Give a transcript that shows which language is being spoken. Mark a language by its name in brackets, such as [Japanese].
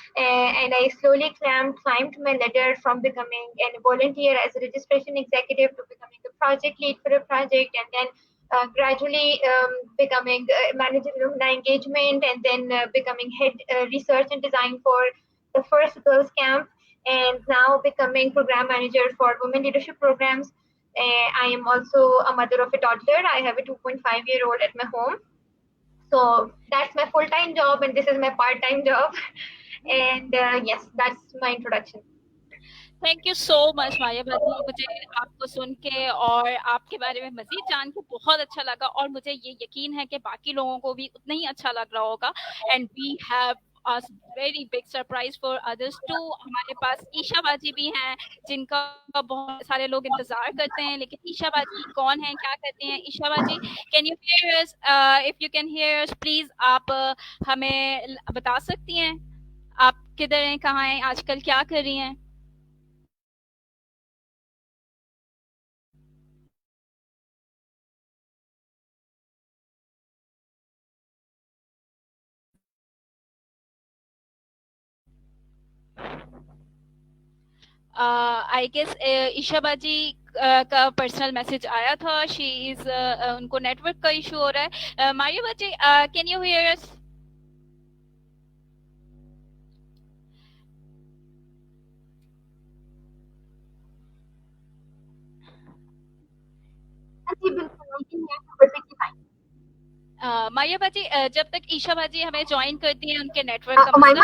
[English] And I slowly climbed my ladder from becoming a volunteer as a registration executive to becoming a project lead for a project, and then gradually becoming manager of engagement, and then becoming head research and design for the first girls camp, and now becoming program manager for women leadership programs. I am also a mother of a toddler. I have a 2.5-year-old at my home. So that's my full-time job, and this is my part-time job. And yes, that's my introduction. Thank you so much [Hindi] माया भाजी, मुझे आपको सुन के और आपके बारे में मजीद जान के बहुत अच्छा लगा और मुझे ये यकीन है कि बाकी लोगों को भी उतना ही अच्छा लग रहा होगा। [English] And we have a very big surprise for others too। [Hindi] हमारे पास ईशा बाजी भी हैं जिनका बहुत सारे लोग इंतजार करते हैं, लेकिन ईशा बाजी कौन है, क्या करते हैं? ईशा बाजी, [English] Can you hear us? If you can hear us please [Hindi] आप हमें बता सकती हैं आप किधर हैं, कहाँ हैं, आजकल क्या कर रही हैं? [English] I guess [Hindi] ईशा बाजी का पर्सनल मैसेज आया था। [English] she is [Hindi] उनको नेटवर्क का इशू हो रहा है। मारिया बाजी, [English] Can you hear us? जी बिल्कुल, I can hear you perfectly fine. [Hindi] Maria बाजी, जब तक ईशा बाजी हमें ज्वाइन करती हैं उनके नेटवर्क का मसला